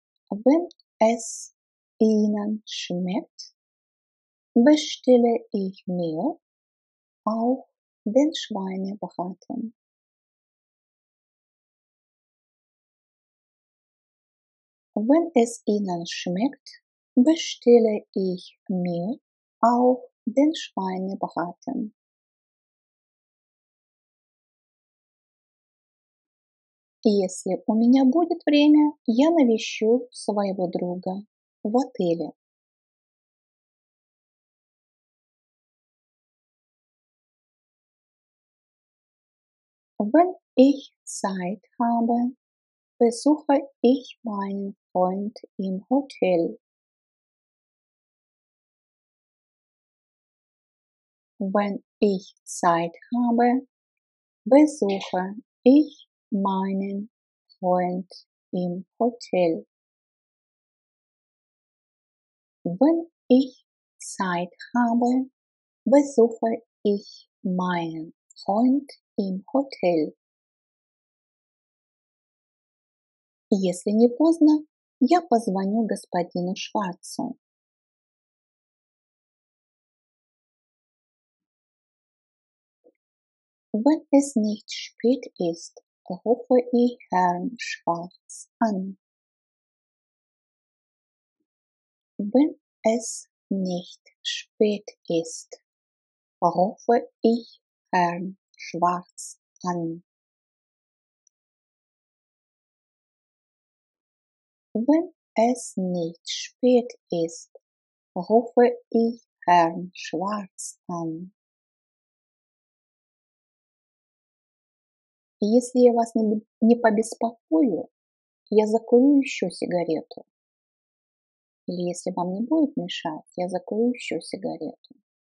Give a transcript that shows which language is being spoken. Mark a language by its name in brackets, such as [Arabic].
[German] Wenn es Ihnen schmeckt, bestelle ich mir auch den Schweinebraten. Wenn es Ihnen schmeckt, bestelle ich mir auch den Schweinebraten. [Russian] Если у меня будет время, я навещу своего друга в отеле. [German] Wenn ich Zeit habe, besuche ich meinen Freund im Hotel. Wenn ich Zeit habe, besuche ich meinen Freund im Hotel. Wenn ich Zeit habe, besuche ich meinen Freund im Hotel. [Russian] Если не поздно, я позвоню господину Шварцу. [German] Wenn es nicht spät ist, rufe ich Herrn Schwarz an. Wenn es nicht spät ist, rufe ich Herrn Schwarz an. Wenn es nicht spät ist, rufe ich Herrn Schwarz an. [Russian] Если я вас не побеспокою, я закурю еще сигарету. Или если вам не будет мешать, я закурю еще сигарету.